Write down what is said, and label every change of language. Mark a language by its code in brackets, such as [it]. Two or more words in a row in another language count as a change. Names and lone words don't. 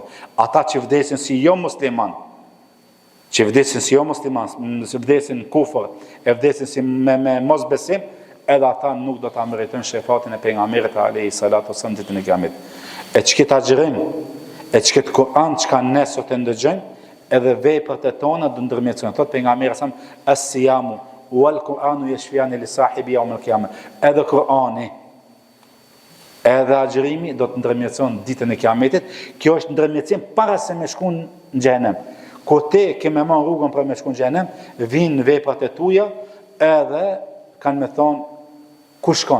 [sq] Ata që vdesin si jo musliman, vdesin kufër, e vdesin si me mos besim, edhe ata nuk do ta meritojnë shefatin e pejgamberit [ar] عليه الصلاة والسلام [sq] ditën e Kiametit. E çka agjërim, e çka Kur'an, çka ne sot e ndëgjojmë, edhe veprat e tona do ndërmjetësojnë. Thot pejgamberi [ar] sa الصيام والقرآن يشفعان لصاحب يوم القيامة. [sq] Edhe Kur'ani, edhe agjërimi do të ndërmjetëson ditën e Kiametit. Kjo është ndërmjetësim para se me shku në xhenem. Kur te ke me marr rrugën për me shku në xhenem, vinë veprat e tuaja, edhe kanë me thonë ku shkon.